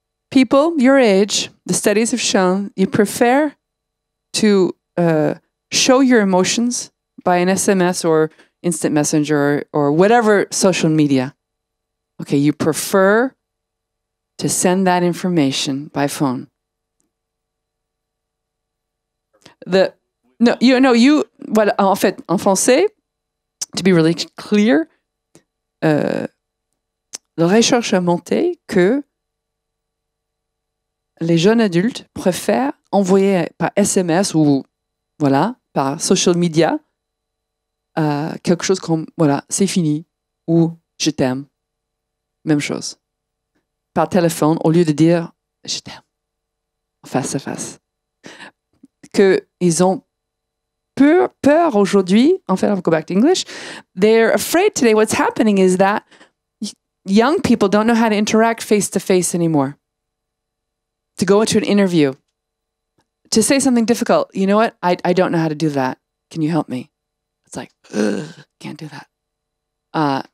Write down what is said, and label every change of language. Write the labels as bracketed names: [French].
[English] People your age, the studies have shown, you prefer to show your emotions by an SMS or instant messenger or whatever social media. Okay, you prefer to send that information by phone. [French] En français, [English] to be really clear, [French] la recherche a montré que les jeunes adultes préfèrent envoyer par SMS ou par social media quelque chose comme c'est fini ou je t'aime. Même chose. Par téléphone, au lieu de dire je t'aime face à face. Qu'ils ont peur aujourd'hui. En fait, [English] I'll go back to English. They're afraid today. What's happening is that young people don't know how to interact face to face anymore. To go into an interview, to say something difficult. You know what? I don't know how to do that. Can you help me? It's like, can't do that.